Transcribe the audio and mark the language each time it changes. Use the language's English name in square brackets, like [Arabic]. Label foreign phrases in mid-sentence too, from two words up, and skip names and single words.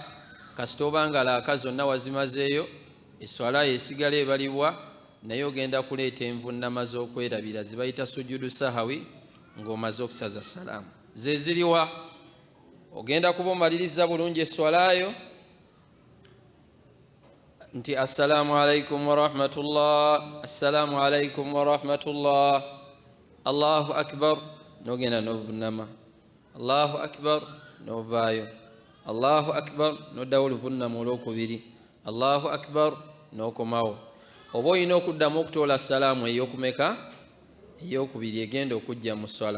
[Ganda] Kasita obanga laaka zonna wazimazeeyo, esswala yesigala ebalibwa naye ogenda kuleeta envunnama z'okwerabira zibayita [Arabic] سجود السهو [Ganda] ng'omaze okusaza salaamu. ze ziriwa? ogenda kuba omaliriza bulungi eswalayo nti [Arabic] السلام عليكم ورحمة الله, السلام عليكم ورحمة الله، الله أكبر, [Ganda] nogenda novunnama, [Arabic] الله أكبر, [Ganda] novaayo, [Arabic] الله أكبر, [Ganda] noddawo oluvunnama olwokubiri, [Arabic] الله أكبر, [Ganda] nokomawo. oba olina okuddamu okutoola salaamu ey'okumeka? ey'okubiri egenda okujja mu swala.